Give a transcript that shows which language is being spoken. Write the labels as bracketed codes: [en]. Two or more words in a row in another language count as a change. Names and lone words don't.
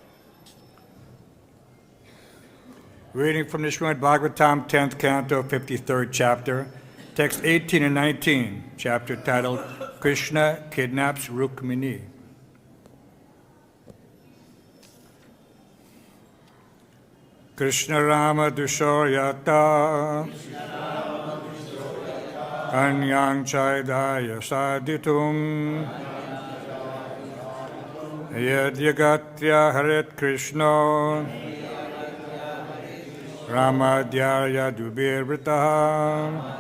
[en] Reading from the Srimad Bhagavatam, 10th canto, 53rd chapter, text 18 and 19, chapter titled Krishna Kidnaps Rukmini. [sa] कृष्णरामद्विषो यत्ताः कन्यां चैद्याय साधितुम् यद्य हरेत् कृष्णो रामाद्यैर् यदुभिर् वृतः